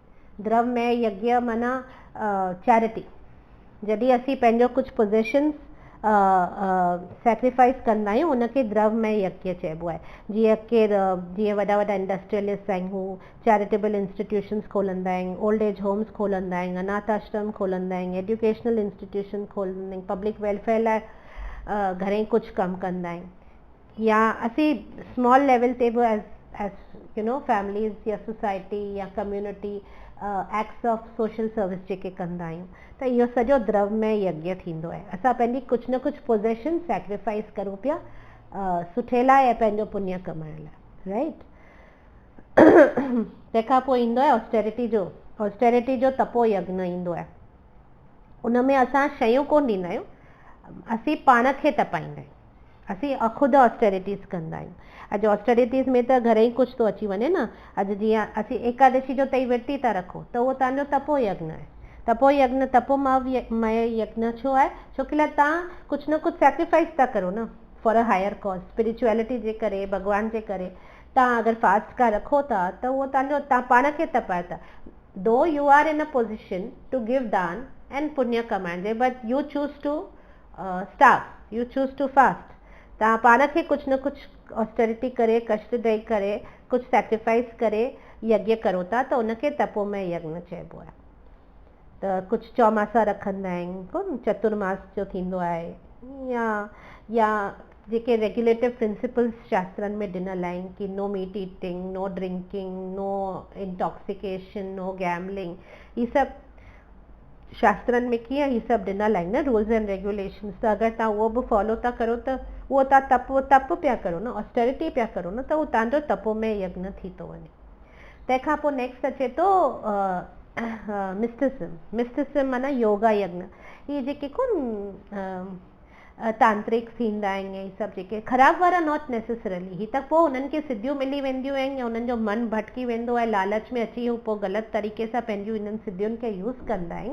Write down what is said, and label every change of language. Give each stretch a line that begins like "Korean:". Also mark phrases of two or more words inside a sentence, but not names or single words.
Sindhi: द्रवमय यज्ञ माना चैरिटी। जॾहिं असीं पंहिंजो कुझु
English: possessions sacrifice
Sindhi: कंदा आहियूं उनखे द्रव्यमय यज्ञ चइबो आहे। जीअं वॾा वॾा इंडस्ट्रियलिस्ट आहिनि, हू
English: charitable institutions
Sindhi: खोलंदा आहिनि,
English: old age homes
Sindhi: खोलंदा आहिनि, अनाथ आश्रम खोलंदा आहिनि,
English: educational institution
Sindhi: खोलंदा आहिनि,
English: public welfare
Sindhi: लाइ घणेई कुझु कमु कंदा आहिनि। या असीं
English: small level
Sindhi: ते बि
English: as you know families
Sindhi: या सोसाइटी या
English: community acts of social service
Sindhi: जेके कंदा आहियूं, त इहो सॼो द्रव्यमय यज्ञ थींदो आहे। असां पंहिंजी कुझु न कुझु
English: possession sacrifice
Sindhi: करूं पिया सुठे लाइ ऐं पंहिंजो पुण्य कमाइण लाइ, राइट। तंहिंखां पोइ ईंदो आहे ऑस्टेरिटी जो तपो यज्ञ ईंदो आहे। उन में असां शयूं कोन ॾींदा आहियूं, असीं पाण खे तपाईंदा आहियूं, असीं ख़ुदि ऑस्टेरिटीज़ कंदा आहियूं। अॼु ऑस्टेरिटीज़ में त घणेई कुझु थो अची वञे न। अॼु जीअं असीं एकादशी जो तई विर्ती था रखो त उहो तव्हांजो तपो यज्ञ आहे। तपोमय यज्ञ छो आहे? छो की तव्हां कुझु न कुझु सेक्रीफाइस था करो न
English: for a higher cause,
Sindhi: स्पिरिचुअलिटी जे करे, भॻवान जे करे। तव्हां अगरि फास्ट का रखो था त उहो तव्हां पाण खे तपायो था।
English: though you are in a position to give daan and
Sindhi: पुण्य कमाइण जे,
English: but you choose to starve, you choose to fast.
Sindhi: तव्हां पाण खे कुझु न कुझु ऑस्टेरिटी करे, कष्ट ॾेई करे, कुझु सेक्रीफाइस करे यज्ञ करो था, त उनखे तपोमय यज्ञ चइबो आहे। त कुझु चौमासा रखंदा आहिनि, कोन चतुर्मास जो थींदो आहे, या जेके
English: regulative principles
Sindhi: शास्त्रनि में ॾिनल आहिनि कि
English: no meat eating, no drinking, no intoxication, no gambling,
Sindhi: ही सभु शास्त्रनि में कीअं ही सभु ॾिनल आहिनि न
English: rules and regulations.
Sindhi: त अगरि तव्हां उहो बि फॉलो था करो त उहो तव्हां तप पिया करो न, ऑस्टेरिटी पिया करो न, त उहो तव्हांजो तपोमय यज्ञ थी थो वञे। तंहिंखां पोइ नेक्स्ट अचे थो मिस्टिसिज्म माना योगा यज्ञ। ही जेके कोन तांत्रिक थींदा आहिनि, ही सभु जेके ख़राबु वारा
English: not necessarily,
Sindhi: ही त पोइ हुननि खे सिद्धियूं मिली वेंदियूं आहिनि या हुननि जो मन भटकी वेंदो आहे, लालच में अची हू पोइ ग़लति तरीक़े सां पंहिंजियूं हिननि सिद्धियुनि खे यूज़ कंदा आहिनि।